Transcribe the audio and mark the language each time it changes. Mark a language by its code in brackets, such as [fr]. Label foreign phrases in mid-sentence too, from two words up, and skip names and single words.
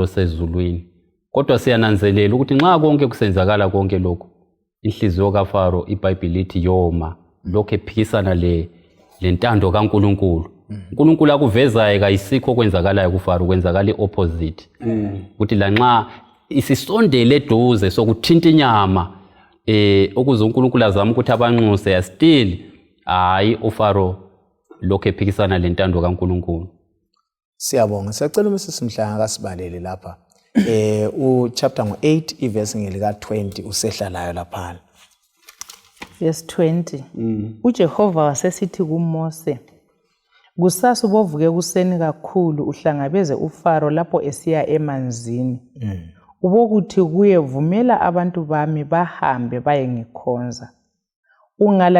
[nd] osezulwini kodwa siyananzelela ukuthi nxa konke kusenzakala konke lokho inhliziyo kaFaro iBhayibheli lithi yoma lokho ephikisana lentando kaNkulunkulu uNkulunkulu akuvezayo kayisikho kwenzakalayo kuFaro kwenzakala iopposite ukuthi lanxa isisondele eduze sokuthinta inyama okuze uNkulunkulu azama ukuthi abanxuse still hayi uFaro lokho ephikisana lentando kaNkulunkulu. Siyabonga siyacela uMsisi Mhlanga akasibalele lapha chapter 8 iverse ngelika 20 usehlalayo lapha. Verse 20 uJehova wasesithi kuMose kusasa ubovuke kuseni kakhulu uhlangabeze uFaro lapho esiya emanzini ubokuthi kuye vumela abantu bami bahambe baye ngikhonza ungala